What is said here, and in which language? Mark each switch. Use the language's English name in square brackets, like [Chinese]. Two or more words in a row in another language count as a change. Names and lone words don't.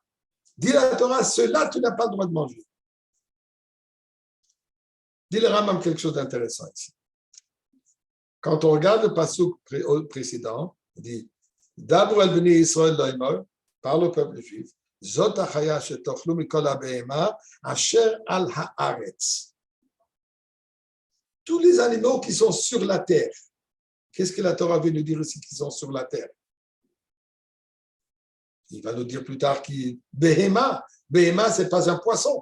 [French] Dit la Torah, ceux-là, tu n'as pas le droit de manger. Dit le Rambam quelque chose d'intéressant ici. Quand on regarde le passouk précédent, il dit [Hebrew] דברו אל בני ישראל לאמר, [French] parle au peuple juif, [Hebrew] זאת החיה שתאכלו מכל הבהמה אשר על הארץ. [French] Tous les animaux qui sont sur la terre. Qu'est-ce que la Torah veut nous dire ici qu'ils sont sur la terre? Il va nous dire plus tard qu'il behema. Behema, ce n'est pas un poisson.